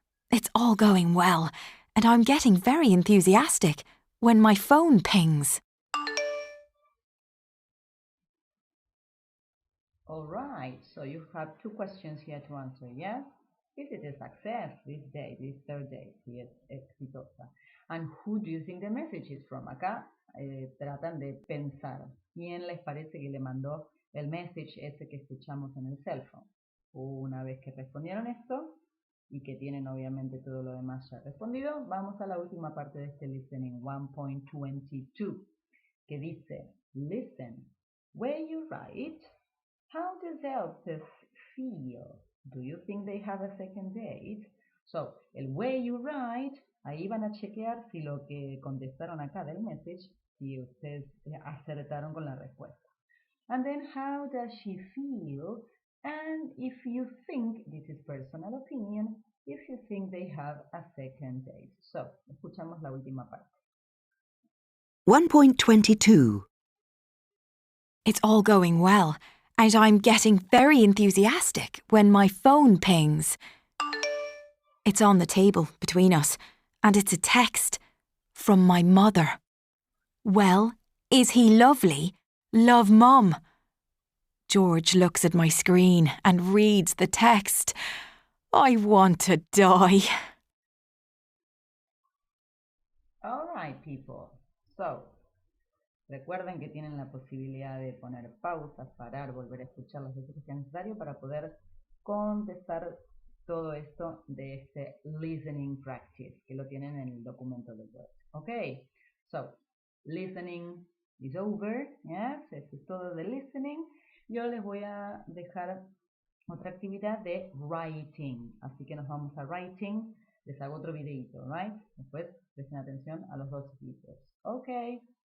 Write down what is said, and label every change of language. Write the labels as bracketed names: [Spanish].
[English] It's all going well, and I'm getting very enthusiastic when my phone pings. All right, so you have 2 questions here to answer, yeah? Is it a success, this date, this third date, [Spanish] si es exitosa? [English] And who do you think the message is from? [Spanish] Acá tratan de pensar quién les parece que le mandó el message ese que escuchamos en el cell phone. Una vez que respondieron esto y que tienen obviamente todo lo demás ya respondido, vamos a la última parte de este listening 1.22 que dice, [English] listen, where you write, how does Elspeth feel? Do you think they have a second date? [Spanish] So, el where you write, ahí van a chequear si lo que contestaron acá del message, si ustedes acertaron con la respuesta. [English] And then, how does she feel? And if you think, this is personal opinion, if you think they have a second date. [Spanish] So, escuchamos la última parte. 1.22. [English] It's all going well, and I'm getting very enthusiastic when my phone pings. It's on the table between us, and it's a text from my mother. Well, is he lovely? Love, Mum. George looks at my screen and reads the text. I want to die. All right, people. [Spanish] So, recuerden que tienen la posibilidad de poner pausas, parar, volver a escuchar las veces que sea necesario para poder contestar todo esto de este listening practice, que lo tienen en el documento de Word. [English] Okay, so listening is over. [Spanish] Yes, eso es todo de listening. Yo les voy a dejar otra actividad de writing, así que nos vamos a writing. Les hago otro videito, [English] right? [Spanish] Después presten atención a los dos videos. Okay.